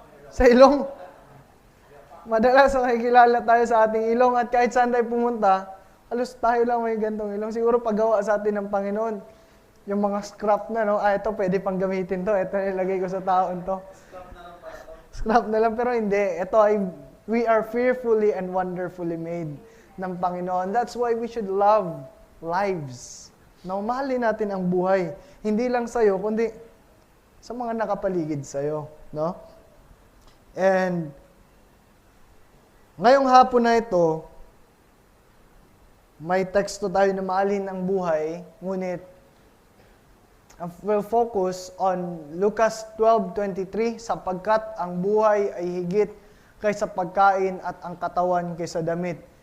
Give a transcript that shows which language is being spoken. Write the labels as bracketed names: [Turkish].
[Filipino] Sa ilong. Madalas nakikilala tayo sa ating ilong at kahit saan tayo pumunta, halos tayo lang may gantong ilong. Siguro paggawa sa atin ng Panginoon. Yung mga scrap na, no? Ito, pwede pang gamitin to. Ito, nilagay ko sa taon to. Scrap na lang, pero hindi. Ito ay, [English] we are fearfully and wonderfully made ng Panginoon. That's why we should love lives. No? [Filipino] Mahalin natin ang buhay. Hindi lang sa'yo, kundi sa mga nakapaligid sa'yo. No? And, ngayong hapon na ito, may teksto tayo na mahalin ang buhay, ngunit [English] we'll focus on [Filipino] Lucas 12:23, sapagkat ang buhay ay higit kaysa pagkain at ang katawan kaysa damit.